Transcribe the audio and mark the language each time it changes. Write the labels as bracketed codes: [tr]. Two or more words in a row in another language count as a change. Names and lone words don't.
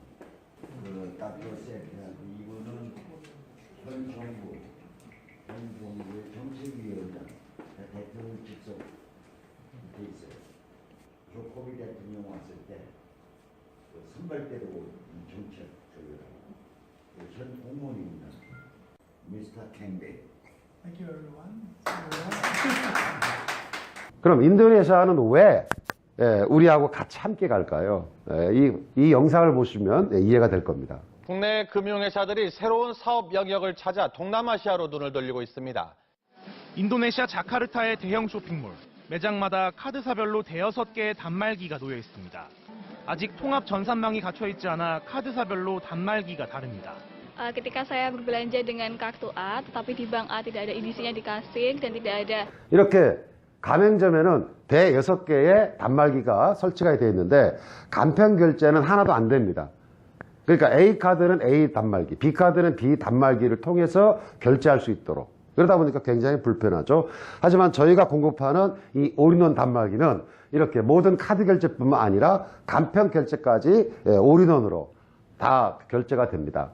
[ko] 닥터 샘타, 이분은 현 정부의 정책위원장, 대통령 직속 돼 있어요. 조코비 대통령 왔을 때 선발대로 정책 조율하고, 현 공무원입니다. 미스터 캔베이. [en] Thank you everyone. [ko] 그럼 인도네시아는 왜 우리하고 같이 함께 갈까요? 이 영상을 보시면 이해가 될 겁니다. 국내 금융회사들이 새로운 사업 영역을 찾아 동남아시아로 눈을 돌리고 있습니다. 인도네시아 자카르타의 대형 쇼핑몰. 매장마다 카드사별로 대여섯 개의 단말기가 놓여 있습니다. 아직 통합 전산망이 갖춰 있지 않아 카드사별로 단말기가 다릅니다. [id] Ketika saya berbelanja dengan kartu A, tetapi di bank A tidak ada edisinya di kasir dan tidak ada. [ko] 이렇게 가맹점에는 배 6개의 단말기가 설치가 되어 있는데 간편 결제는 하나도 안 됩니다. 그러니까 A카드는 A 단말기, B카드는 B 단말기를 통해서 결제할 수 있도록. 그러다 보니까 굉장히 불편하죠. 하지만 저희가 공급하는 이 올인원 단말기는 이렇게 모든 카드 결제뿐만 아니라 간편 결제까지 올인원으로 다 결제가 됩니다.